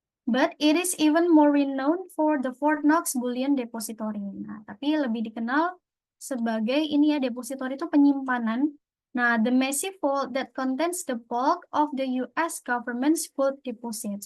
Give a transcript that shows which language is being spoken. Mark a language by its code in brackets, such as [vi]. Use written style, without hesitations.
[en] But it is even more renowned for the Fort Knox Bullion Depository. [id] Nah, tapi lebih dikenal sebagai ini ya, depository itu penyimpanan. Nah, [en] the massive vault that contains the bulk of the US government's gold deposits.